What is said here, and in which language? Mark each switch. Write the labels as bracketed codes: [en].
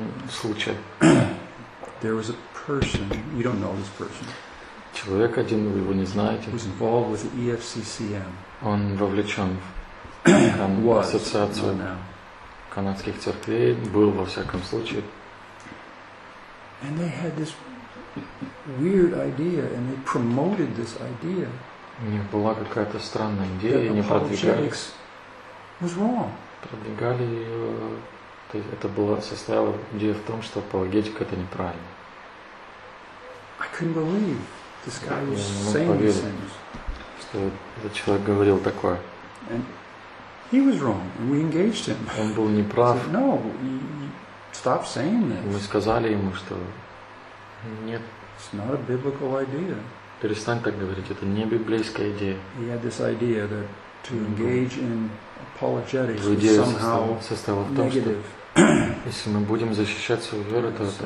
[ru] Случай. [en] There was a person. You don't know this person. [ru] Человек один, вы его не знаете. [en] Was involved with the EFCCM. [ru] Он вовлечен в ассоциацию канадских церквей. Был во всяком случае. [en] And they had this weird idea, and they promoted this idea. [ru] У них была какая-то странная идея, они продвигали. [en] Was wrong. [ru] Продвигали ее. То есть это было состояло идея в том, что апологетика это неправильно. [en] I couldn't believe this guy was saying these things. [ru] Что этот человек говорил такое? [en] And he was wrong, and we engaged him. [ru] Он был неправ. [en] Said, no, stop saying this. [ru] Мы сказали ему, что нет. [en] It's not a biblical idea. [ru] Перестань так говорить. Это не библейская идея. [en] He had this idea that to engage in apologetics [ru] идея [en] is somehow [ru] состояла в том, [en] negative. [ru] Что если мы будем защищать свою веру, то это